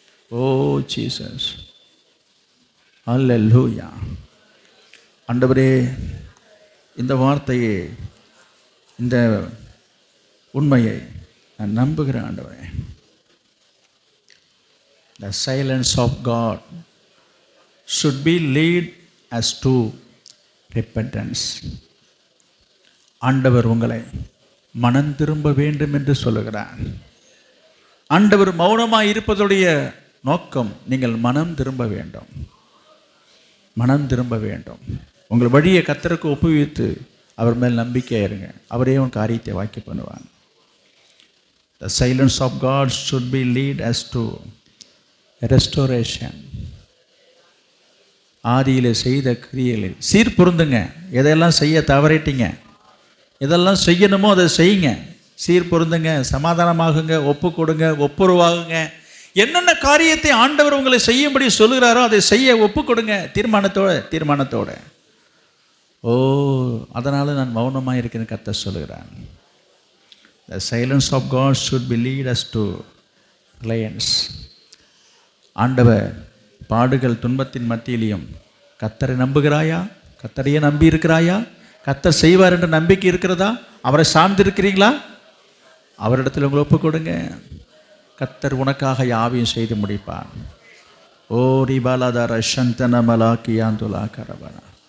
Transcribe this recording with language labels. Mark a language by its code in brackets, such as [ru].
[ta] ஓ Jesus. அல்லேலூயா. ஆண்டவரே, இந்த வார்த்தையை, இந்த உண்மையை நான் நம்புகிறேன் ஆண்டவரே. [en] The silence of God should be lead us to repentance. [ta] ஆண்டவர் உங்களை மனம் திரும்ப வேண்டும் என்று சொல்லுகிறார். ஆண்டவர் மௌனமாக இருப்பதுடைய நோக்கம், நீங்கள் மனம் திரும்ப வேண்டும், மனம் திரும்ப வேண்டும். உங்கள் வழியை கர்த்தருக்கு ஒப்புவித்து அவர் மேல் நம்பிக்கையாக இருங்க. அவரே உன் காரியத்தை வாக்கி பண்ணுவாங்க. [en] The silence of God should be lead us to restoration. [ta] ஆதியில் செய்த கிரியைகளை சீர்பொருந்துங்க. எதையெல்லாம் செய்ய தவறிட்டீங்க, எதெல்லாம் செய்யணுமோ அதை செய்யுங்க. சீர் பொருந்துங்க, சமாதானமாகுங்க, ஒப்பு கொடுங்க, ஒப்புரவாகுங்க. என்னென்ன காரியத்தை ஆண்டவர் உங்களை செய்யும்படி சொல்லுகிறாரோ அதை செய்ய ஒப்பு கொடுங்க, தீர்மானத்தோட. ஓ, அதனால் நான் மௌனமாக இருக்கிறேன்னு கர்த்தர் சொல்லுகிறான். [en] The silence of God should be lead us to reliance. [ta] ஆண்டவர் பாடுகள் துன்பத்தின் மத்தியிலையும் கர்த்தரை நம்புகிறாயா? கர்த்தரையே நம்பி இருக்கிறாயா? கர்த்தர் செய்வார் என்ற நம்பிக்கை இருக்கிறதா? அவரை சார்ந்திருக்கிறீங்களா? அவரிடத்தில் உங்களை ஒப்பு கொடுங்க. கர்த்தர் உனக்காக யாவையும் செய்து முடிப்பார். ஓ ரிபாலாதார சந்தனமலா கியாந்துலா கரபனா.